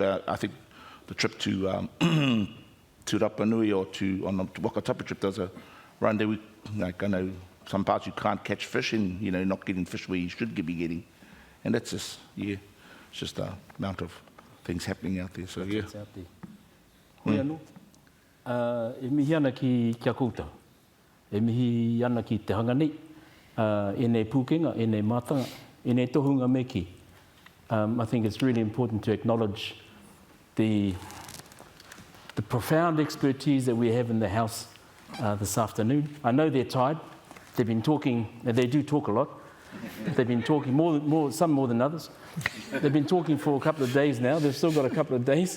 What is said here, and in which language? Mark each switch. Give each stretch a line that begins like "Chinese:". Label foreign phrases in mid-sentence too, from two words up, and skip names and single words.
English: I think the trip to Rapa Nui or on the Te Waka trip, there's a run there. I know some parts you can't catch fish in, not getting fish where you should be getting, and that's just it's just the amount of things happening out there. So yeah.
Māori: Hoi anō, e mihi ana ki kia koutou, e mihi ana ki te hanga nei, e nei pūkenga, e nei mātanga, e nei tohunga me ki.
English: I think it's really important to acknowledge the profound expertise that we have in the house this afternoon. I know they're tired. They've been talking, and they do talk a lot. They've been talking some more than others. They've been talking for a couple of days now. They've still got a couple of days.